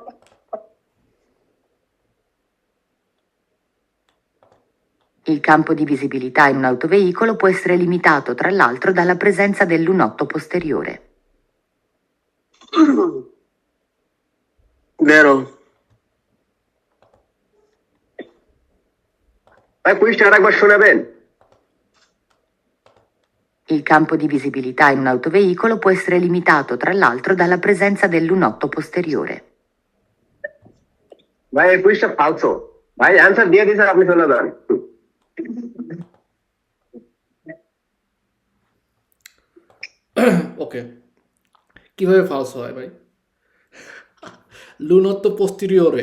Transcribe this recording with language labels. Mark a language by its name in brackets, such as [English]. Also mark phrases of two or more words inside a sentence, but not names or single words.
[Italian] Il campo di visibilità in un autoveicolo può essere limitato, tra l'altro, dalla presenza del lunotto posteriore. vero, [Bangla] ভাই কুইজটা আরেকবার শোনাবেন? [Italian] Il campo di visibilità in un autoveicolo può essere limitato, tra l'altro, dalla presenza del lunotto posteriore. [Bangla] ভাই এই কুইজটা ফালসো। ভাই অ্যান্সার দিয়ে দিয়েছেন, আপনি চলে যান। ওকে, কিভাবে ফালস হয় ভাই? [Italian] lunotto posteriore,